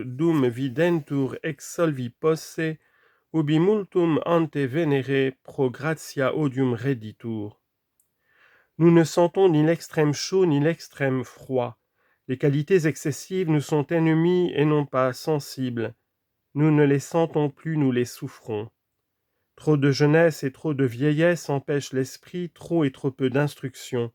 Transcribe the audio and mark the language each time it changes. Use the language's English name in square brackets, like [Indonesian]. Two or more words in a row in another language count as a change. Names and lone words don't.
[Latin] dum videntur ex solvi posse, ubi multum ante venere pro gratia odium reditur. [French] Nous ne sentons ni l'extrême chaud ni l'extrême froid. Les qualités excessives nous sont ennemies et non pas sensibles. Nous ne les sentons plus, nous les souffrons. Trop de jeunesse et trop de vieillesse empêchent l'esprit, trop et trop peu d'instruction.